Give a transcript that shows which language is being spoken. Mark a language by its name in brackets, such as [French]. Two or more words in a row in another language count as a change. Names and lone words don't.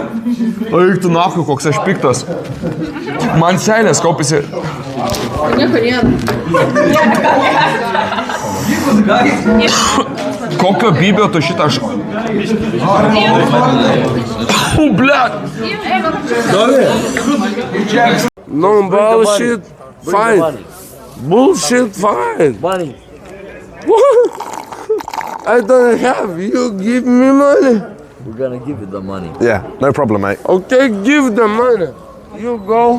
[Lithuanian] Eik tu nahui, koks aš piktas. Man seilės kaupėsi. Nieko nėra. Kokio bybio tu šitą aš... Blet. [English] No bullshit, fine. Bullshit, fine. Money. I don't have. You give me money. We're gonna give you the money. Yeah, no problem, mate. Okay, give the money. You go.